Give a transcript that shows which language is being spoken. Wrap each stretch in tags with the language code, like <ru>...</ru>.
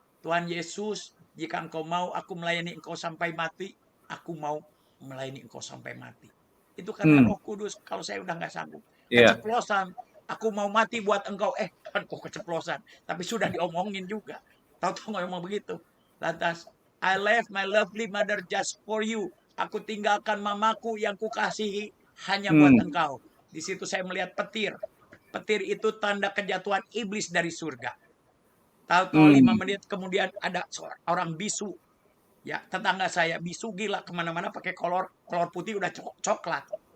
<id>Tuhan Yesus, jika engkau mau aku melayani engkau sampai mati, aku mau melayani engkau sampai mati. Itu karena Hmm. Roh Kudus. Kalau saya udah nggak sanggup. Iya. Keceplosan. Aku mau mati buat engkau. Kan kok keceplosan. Tapi sudah diomongin juga. Tahu-tahu ngomong begitu. Lantas,</id> <en>I left my lovely mother just for you.</en> <id>Aku tinggalkan mamaku yang kukasihi hanya buat Hmm. engkau. Di situ saya melihat petir. Petir itu tanda kejatuhan iblis dari surga. Tahu-tahu 5 Hmm. menit kemudian ada orang bisu. Ya, tetangga saya bisu gila kemana-mana pakai kolor putih udah coklat.</id>